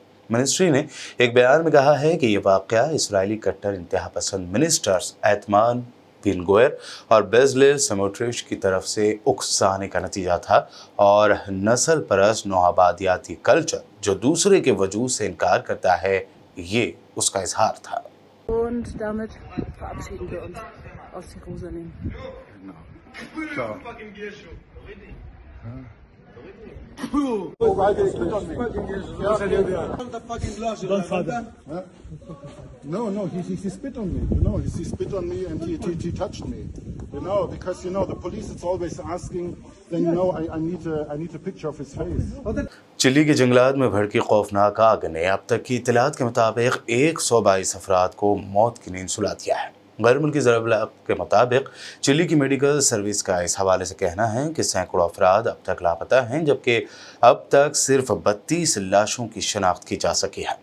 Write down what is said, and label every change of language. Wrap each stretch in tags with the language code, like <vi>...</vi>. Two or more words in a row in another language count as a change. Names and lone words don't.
<ur>منسٹری نے ایک بیان میں کہا ہے کہ یہ واقعہ اسرائیلی کٹر انتہا پسند منسٹرز اتمان بن گویر اور بیزلیل سموٹرچ کی طرف سے اکسانے کا نتیجہ تھا اور نسل پرست نوآبادیاتی کلچر جو دوسرے کے وجود سے انکار کرتا ہے، یہ اس کا اظہار تھا.</ur> <de>Und damit verabschieden wir uns aus Jerusalem.</de> <en>No, he spit on me. You know, he spit on me and he touched me. You know, because you know the police is always asking. Then you know I need a picture of his face.</en> <ur>چلی کے جنگلات میں بھڑکی خوفناک آگ نے اب تک کی اطلاعات کے مطابق 122 افراد کو موت کی نیند سلا دیا ہے. غیر ملکی ذرائع کے مطابق چلی کی میڈیکل سروس کا اس حوالے سے کہنا ہے کہ سینکڑوں افراد اب تک لاپتہ ہیں، جبکہ اب تک صرف 32 لاشوں کی شناخت کی جا سکی ہے.</ur>